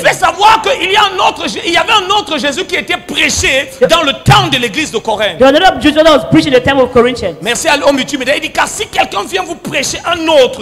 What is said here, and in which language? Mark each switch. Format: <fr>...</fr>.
<fr>fait savoir qu'il y a il y avait un autre Jésus qui était prêché dans le temps de l'église de Corinthe.</fr> <en>There was another Jesus that was preaching in the time of Corinthians.</en> <fr>Merci à l'homme YouTube. Il dit, car si quelqu'un vient vous prêcher un autre</fr>